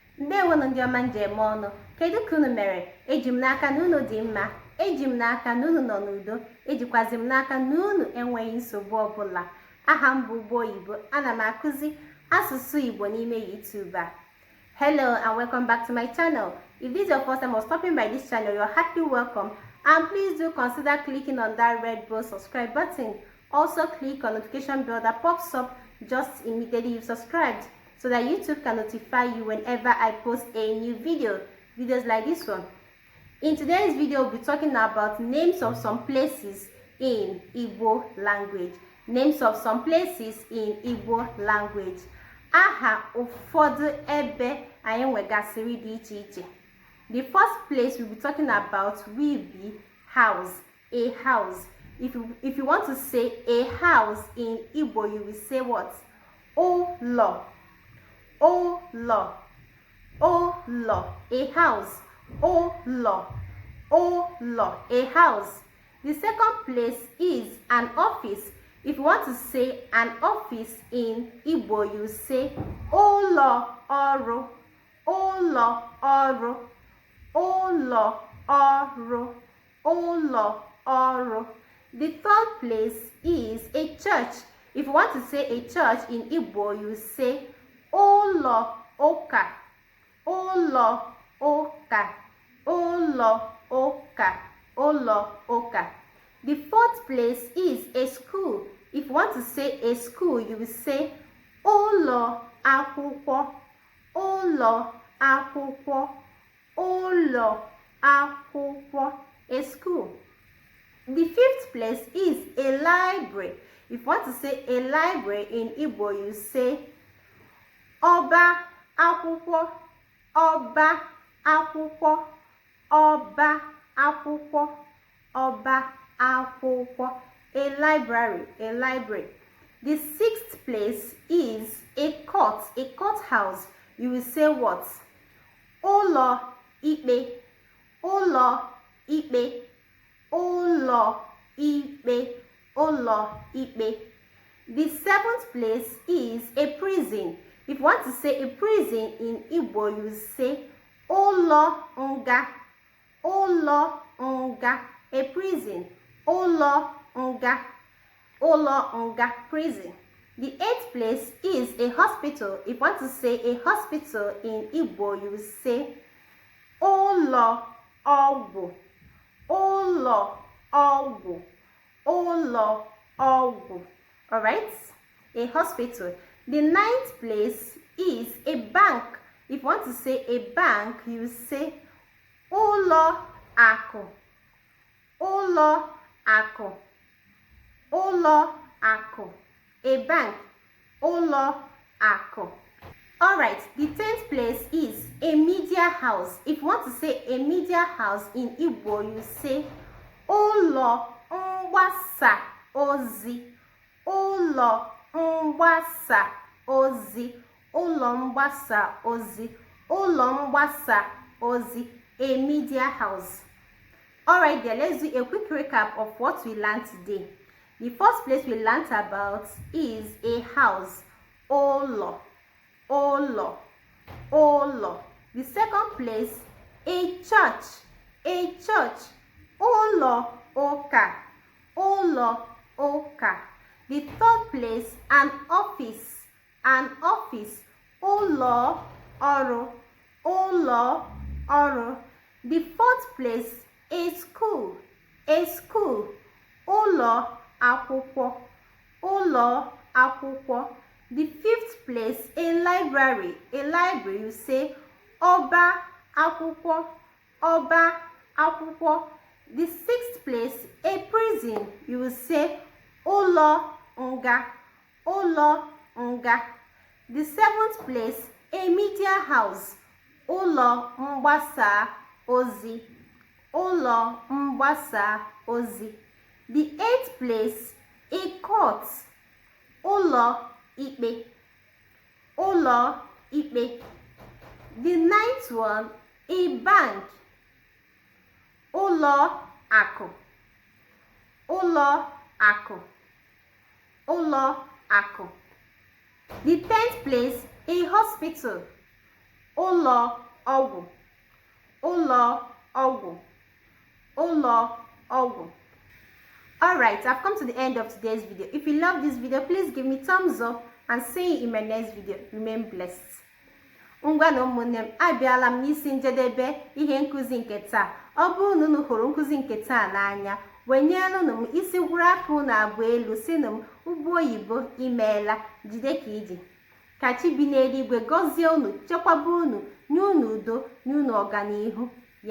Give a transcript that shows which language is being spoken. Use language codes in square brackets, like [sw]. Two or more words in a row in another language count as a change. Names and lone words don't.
[ig] Ndewo ndị ọma njem ọnụ. Kedu ka unu mere? Eji m n'aka na unu dị mma. Eji m n'aka na unu nọ n'udo. Ejikwazi m n'aka na unu enweghị nsogbu ọbụla. Aha m bụ Ugbo Oyibo. Ana m akụzi asụsụ Igbo n'ime YouTube a. [en] Hello and welcome back to my channel. If this is your first time or stopping by this channel, you're happily welcome. And please do consider clicking on that red bold subscribe button. Also click on notification bell that pops up just immediately you've subscribed, so that YouTube can notify you whenever I post a new video, videos like this one. In today's video, we'll be talking about names of some places in Igbo language. Names of some places in Igbo language. [ig] Aha ụfọdụ ebe anyị nwegasịrị dị iche iche. [en] The first place we'll be talking about will be house, a house. If you want to say a house in Igbo, you will say what? [ig] Ụlọ. Ụlọ. Ụlọ. [en] A house. [ig] Ụlọ. Ụlọ. [en] A house. The second place is an office. If you want to say an office in Igbo, you say [ig] ụlọ ọrụ. Ụlọ ọrụ. Ụlọ ọrụ. Ụlọ ọrụ. [en] The third place is a church. If you want to say a church in Igbo, you say [ig] ụlọ ụka. Ụlọ ụka. Ụlọ ụka. Ụlọ ụka. [en] The fourth place is a school. If you want to say a school, you will say [ig] ụlọ akwụkwọ. Ụlọ akwụkwọ. Ụlọ akwụkwọ. [en] A school. The fifth place is a library. If you want to say a library in Igbo, you say [ig] ọba akwụkwọ. Ọba akwụkwọ. Ọba akwụkwọ. Ọba akwụkwọ. [en] A library. A library. The sixth place is a court. A courthouse. You will say what? [ig] Ụlọ ikpe. Ụlọ ikpe. Ụlọ ikpe. Ụlọ ikpe. [en] The seventh place is a prison. If you want to say a prison in Igbo, you say [ig] ụlọ nga. Ụlọ nga. [en] A prison. [ig] Ụlọ nga. Ụlọ nga. [en] Prison. The eighth place is a hospital. If you want to say a hospital in Igbo, you say [ig] ụlọ ọgwụ. Ụlọ ọgwụ. Ụlọ ọgwụ. [en] Alright? A hospital. The ninth place is a bank. If you want to say a bank, you say [ig] ụlọ akụ. Ụlọ akụ. Ụlọ akụ. [en] A bank. [ig] Ụlọ akụ. [en] Alright, the 10th place is a media house. If you want to say a media house in Igbo, you say [ig] ụlọ mgbasa ozi. Ụlọ mgbasa ozi. Ụlọ mgbasa ozi. Ụlọ mgbasa ozi. [en] A media house. Alright, then let's do a quick recap of what we learned today. The first place we learned about is a house. [ig] Ụlọ. Ụlọ. Ụlọ. [en] The second place, a church. A church. [ig] Ụlọ ụka. Ụlọ ụka. [en] The third place, an office. An office. [ig] Ụlọ ọrụ. Ụlọ ọrụ. [en] The fourth place, a school. A school. [ig] Ụlọ akwụkwọ. Ụlọ akwụkwọ. [en] The fifth place, a library. A library, you say [ig] ọba akwụkwọ. Ọba akwụkwọ. [en] The sixth place, a prison. You will say [ig] ụlọ nga. Ụlọ nga. [en] The seventh place, a media house. [ig] Ụlọ mgbasa ozi. Ụlọ mgbasa ozi. [en] The eighth place, a court. [ig] Ụlọ ikpe. Ụlọ ikpe. [en] The ninth one, a bank. [ig] Ụlọ akụ. Ụlọ akụ. Ụlọ akụ. [en] The 10th place, a hospital. [ig] ụlọ ọgwụ, ụlọ ọgwụ, ụlọ ọgwụ. [en] Alright, I've come to the end of today's video. If you love this video, please give me thumbs up and see you in my next video. Remain blessed. [ig] Ngwa na ụmụnne m, abịala m n'isi njedebe ihe nkụzi nke taa. Ọ bụrụ na unu hụrụ nkụzi nke taa n'anya, wenyelụnụ m isi gwụrụ aka unu abụọ elu sinụ m ugbo oyibo imeela, jide ka iji. Ka chi bi n'eluigwe gọzie unu, chekwaba unu, nye unu udo, nye unu ọganihu.